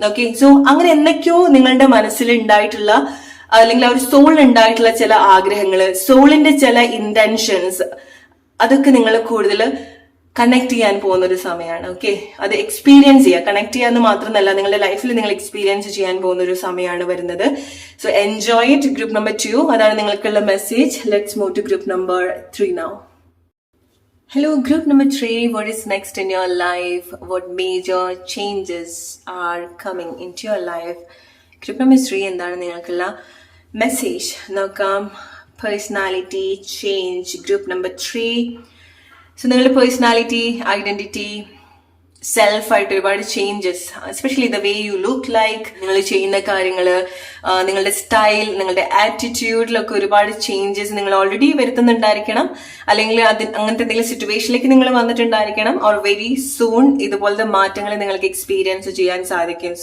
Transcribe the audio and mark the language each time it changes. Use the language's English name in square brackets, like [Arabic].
[Malayalam] Okay, so അങ്ങനെ എന്തൊക്കെയോ നിങ്ങളുടെ മനസ്സിൽ ഉണ്ടായിട്ടുള്ള അല്ലെങ്കിൽ ആ ഒരു സോൾ ഉണ്ടായിട്ടുള്ള ചില ആഗ്രഹങ്ങള്, സോളിന്റെ ചില ഇന്റൻഷൻസ്, അതൊക്കെ നിങ്ങൾ കൂടുതൽ കണക്ട് ചെയ്യാൻ പോകുന്ന ഒരു സമയമാണ്. ഓക്കെ, അത് എക്സ്പീരിയൻസ് ചെയ്യുക. കണക്ട് ചെയ്യാന്ന് മാത്രമല്ല, നിങ്ങളുടെ ലൈഫിൽ നിങ്ങൾ എക്സ്പീരിയൻസ് ചെയ്യാൻ പോകുന്ന ഒരു സമയമാണ് വരുന്നത്. [English] So enjoy it. Group number 2, [Malayalam] അതാണ് നിങ്ങൾക്കുള്ള [English] Message. Let's move to group number 3 now. Hello, group number 3. What is next in your life? What major changes are coming into your life? [Malayalam] Group number 3 എന്താണ് നിങ്ങൾക്കുള്ള message നോക്കാം. Personality change group number 3. So നിങ്ങളുടെ personality, identity, സെൽഫായിട്ട് ഒരുപാട് changes, especially [English] the way you look like, [Malayalam] നിങ്ങൾ ചെയ്യുന്ന കാര്യങ്ങൾ, നിങ്ങളുടെ style, നിങ്ങളുടെ ആറ്റിറ്റ്യൂഡിലൊക്കെ ഒരുപാട് ചേഞ്ചസ് നിങ്ങൾ ഓൾറെഡി വരുത്തുന്നുണ്ടായിരിക്കണം, അല്ലെങ്കിൽ അങ്ങനത്തെ എന്തെങ്കിലും സിറ്റുവേഷനിലേക്ക് നിങ്ങൾ വന്നിട്ടുണ്ടായിരിക്കണം, [English] or very soon [Malayalam] ഇതുപോലത്തെ മാറ്റങ്ങൾ നിങ്ങൾക്ക് എക്സ്പീരിയൻസ് ചെയ്യാൻ സാധിക്കും.